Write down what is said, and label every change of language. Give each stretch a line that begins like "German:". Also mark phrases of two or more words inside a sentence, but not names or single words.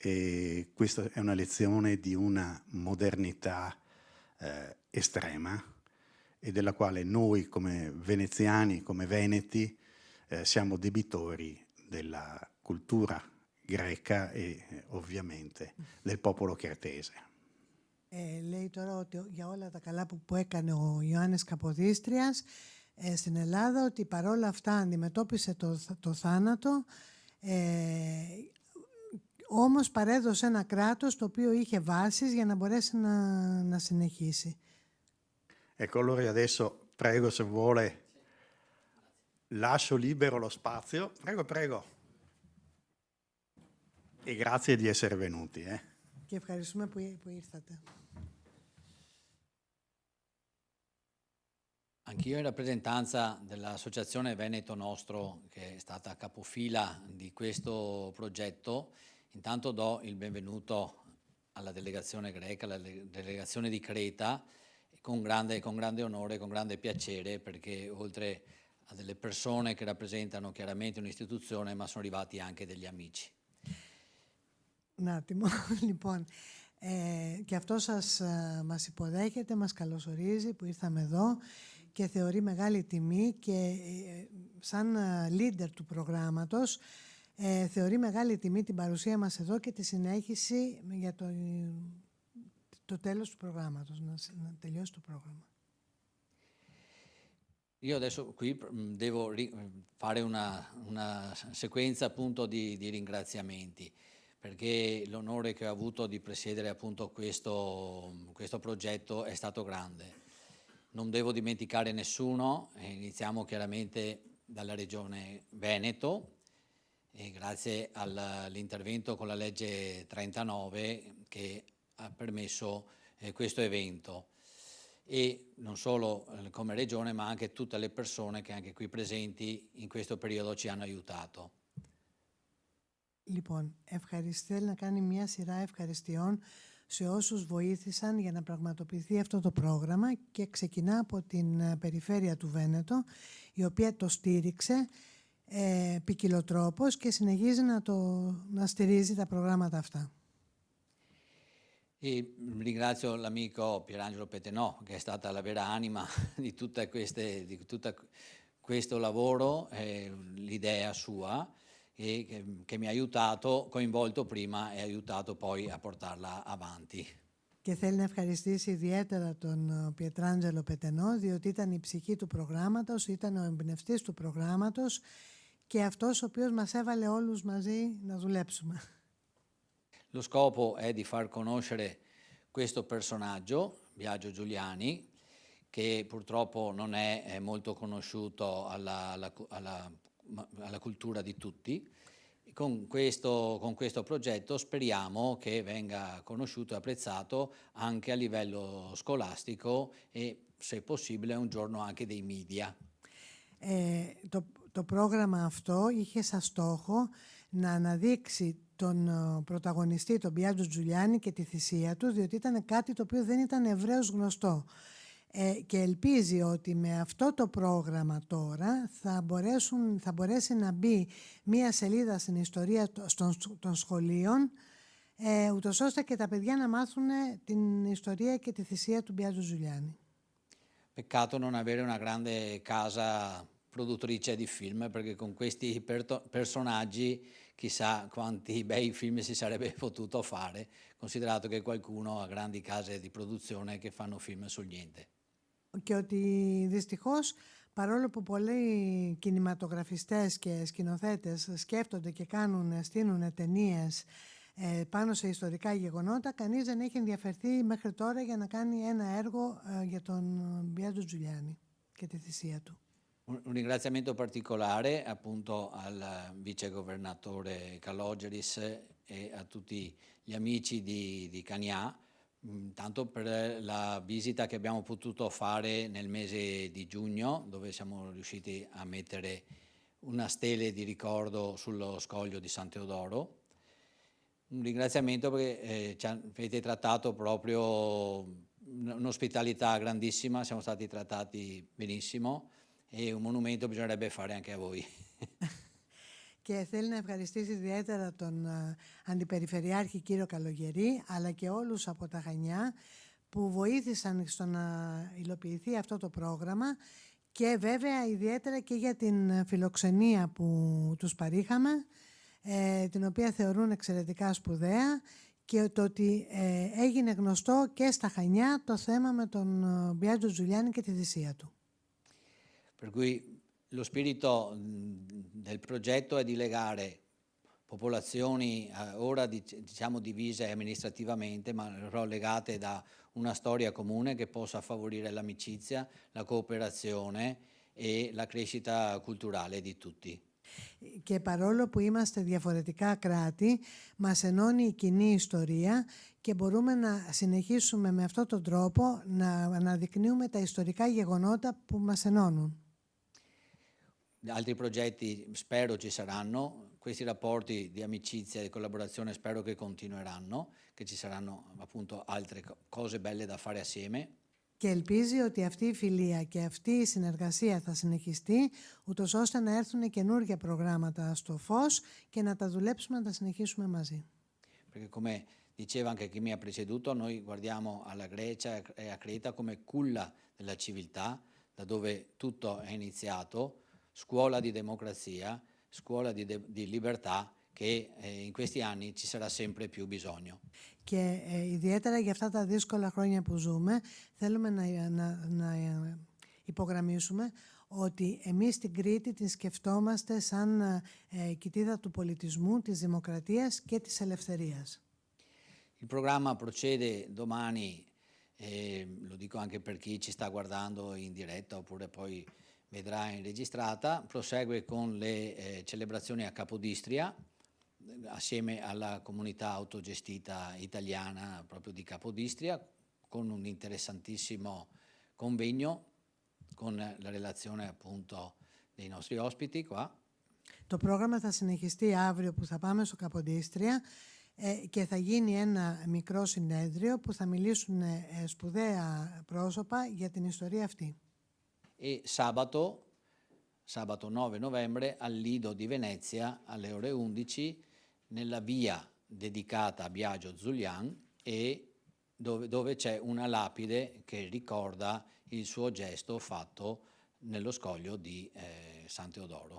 Italian: e questa è una lezione di una modernità estrema e della quale noi come veneziani, come veneti, siamo debitori della cultura greca e ovviamente del popolo cretese.
Greek: Λέει τώρα ότι για όλα τα καλά που έκανε ο Ιωάννης Καποδίστριας στην Ελλάδα, ότι παρόλα αυτά αντιμετώπισε το θάνατο, όμως παρέδωσε ένα κράτος το οποίο είχε βάσεις για να μπορέσει να συνεχίσει.
Italian: Ecco, allora adesso prego se vuole, lascio libero lo spazio. Prego, prego. E grazie di essere venuti.
Greek: Και ευχαριστούμε που ήρθατε.
Italian: Anch'io in rappresentanza dell'Associazione Veneto Nostro, che è stata capofila di questo progetto, intanto do il benvenuto alla delegazione greca, alla delegazione di Creta, con grande onore, con grande piacere, perché oltre a delle persone che rappresentano chiaramente un'istituzione, ma sono arrivati anche degli amici. Un attimo,
Greek: λοιπόν, και αυτό μας υποδέχεται, μας καλωσορίζει που ήρθαμε εδώ και θεωρεί μεγάλη τιμή και σαν leader του προγράμματος θεωρεί μεγάλη τιμή την παρουσία μας εδώ και τη συνέχιση για το τέλος του προγράμματος, να τελειώσει το πρόγραμμα.
Italian: Io adesso qui devo fare una sequenza appunto di ringraziamenti, perché l'onore che ho avuto di presiedere appunto questo progetto è stato grande. Non devo dimenticare nessuno, iniziamo chiaramente dalla Regione Veneto, e grazie all'intervento con la legge 39 che ha permesso questo evento. E non solo come Regione, ma anche tutte le persone che anche qui presenti in questo periodo ci hanno aiutato.
Greek: Λοιπόν, θέλει να κάνει μια σειρά ευχαριστειών σε όσους βοήθησαν για να πραγματοποιηθεί αυτό το πρόγραμμα και ξεκινά από την περιφέρεια του Βένετο, η οποία το στήριξε ποικιλοτρόπως και συνεχίζει να στηρίζει τα προγράμματα αυτά.
Italian: E ringrazio l'amico Pierangelo Petenò, che è stata la vera anima di tutto questo lavoro, l'idea sua, e che mi ha aiutato, coinvolto prima e aiutato poi a portarla avanti.
Greek: Και θέλει να ευχαριστήσει ιδιαίτερα τον Πιετράντζελο Πετενό, διότι ήταν η ψυχή του προγράμματος, ήταν ο εμπνευστής του προγράμματος και αυτός ο οποίος μας έβαλε όλους μαζί να δουλέψουμε.
Italian: Lo scopo è di far conoscere questo personaggio, Biagio Giuliani, che purtroppo non è molto conosciuto alla cultura di tutti. Con questo progetto speriamo che venga conosciuto e apprezzato anche a livello scolastico e, se possibile, un giorno anche dei media.
Greek: Το πρόγραμμα αυτό είχε σαν στόχο να αναδείξει τον πρωταγωνιστή, τον Μπιάτζο Τζουλιάνι και τη θυσία του, διότι ήταν κάτι το οποίο δεν ήταν ευρέως γνωστό. Και ελπίζει ότι με αυτό το πρόγραμμα τώρα θα μπορέσει να μπει μία σελίδα στην ιστορία των σχολείων, ούτως ώστε και τα παιδιά να μάθουν την ιστορία και τη θυσία του Μπιάτζο Τζουλιάνι.
Italian: Peccato non avere una grande casa produttrice di film, perché con questi personaggi chissà quanti bei film si sarebbe potuto fare, considerato che qualcuno ha grandi case di produzione che fanno film sul niente.
Greek: Και ότι δυστυχώς, παρόλο που πολλοί κινηματογραφιστές και σκηνοθέτες σκέφτονται και στείνουν ταινίες πάνω σε ιστορικά γεγονότα, κανείς δεν έχει ενδιαφερθεί μέχρι τώρα για να κάνει ένα έργο για τον Μπιάτζο Τζουλιάνι και τη θυσία του.
Italian: Un ringraziamento particolare appunto al vice governatore Kalogeris e a tutti gli amici di Canià, tanto per la visita che abbiamo potuto fare nel mese di giugno, dove siamo riusciti a mettere una stele di ricordo sullo scoglio di San Teodoro. Un ringraziamento perché ci avete trattato proprio un'ospitalità grandissima, siamo stati trattati benissimo e un monumento bisognerebbe fare anche a voi.
Greek: και θέλει να ευχαριστήσει ιδιαίτερα τον Αντιπεριφερειάρχη κύριο Καλογερή, αλλά και όλους από τα Χανιά που βοήθησαν στο να υλοποιηθεί αυτό το πρόγραμμα και βέβαια ιδιαίτερα και για την φιλοξενία που τους παρήχαμε, την οποία θεωρούν εξαιρετικά σπουδαία, και το ότι έγινε γνωστό και στα Χανιά το θέμα με τον Μπιάτζο Τζουλιάνι και τη θυσία του.
Italian: Per cui lo spirito del progetto è di legare popolazioni ora diciamo divise amministrativamente, ma però legate da una storia comune che possa favorire l'amicizia, la cooperazione e la crescita culturale di tutti.
Greek: Και παρόλο που είμαστε διαφορετικά κράτη, μας ενώνει η κοινή ιστορία και μπορούμε να συνεχίσουμε με αυτόν τον τρόπο να αναδεικνύουμε τα ιστορικά γεγονότα που μας ενώνουν.
Italian: Altri progetti spero ci saranno, questi rapporti di amicizia e di collaborazione spero che continueranno, che ci saranno appunto altre cose belle da fare assieme.
Greek: Και ελπίζει ότι αυτή η φιλία και αυτή η συνεργασία θα συνεχιστεί, ούτως ώστε να έρθουν καινούργια προγράμματα στο φως και να τα δουλέψουμε, να τα συνεχίσουμε μαζί.
Italian: Perché come diceva anche chi mi ha preceduto, noi guardiamo alla Grecia e a Creta come culla della civiltà, da dove tutto è iniziato, scuola di democrazia, scuola di libertà, che in questi anni ci sarà sempre più bisogno.
Greek: Και ιδιαίτερα για αυτά τα δύσκολα χρόνια που ζούμε, θέλουμε να υπογραμμίσουμε ότι εμείς την Κρήτη την σκεφτόμαστε σαν κοιτίδα του πολιτισμού, της δημοκρατίας και της ελευθερίας.
Italian: Il programma procede domani, lo dico anche per chi ci sta guardando in diretta oppure poi vedrà in registrata, prosegue con le celebrazioni a Capodistria, assieme alla comunità autogestita italiana proprio di Capodistria, con un interessantissimo convegno con la relazione appunto dei nostri ospiti qua.
Greek: Το πρόγραμμα θα συνεχιστεί αύριο που θα πάμε στο Καποδίστρια και θα γίνει ένα μικρό συνέδριο που θα μιλήσουν σπουδαία πρόσωπα για την ιστορία αυτή.
Italian: E sabato 9 novembre al Lido di Venezia alle ore 11 nella via dedicata a Biagio Zulian e dove c'è una lapide che ricorda il suo gesto fatto nello scoglio di San Teodoro.